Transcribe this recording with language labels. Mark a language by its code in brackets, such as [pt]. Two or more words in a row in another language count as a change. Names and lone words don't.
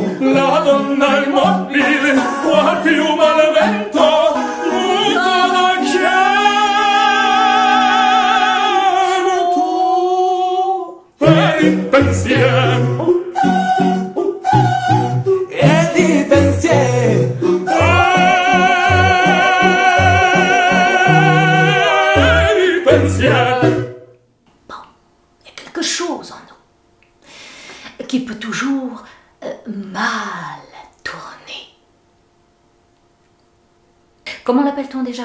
[it] La donna immobile, qual piuma al vento, mutava certo, e di pensiero. E di pensiero. [fr] Bon, il y a quelque chose en nous qui peut toujours mal tourner. Comment l'appelle-t-on déjà?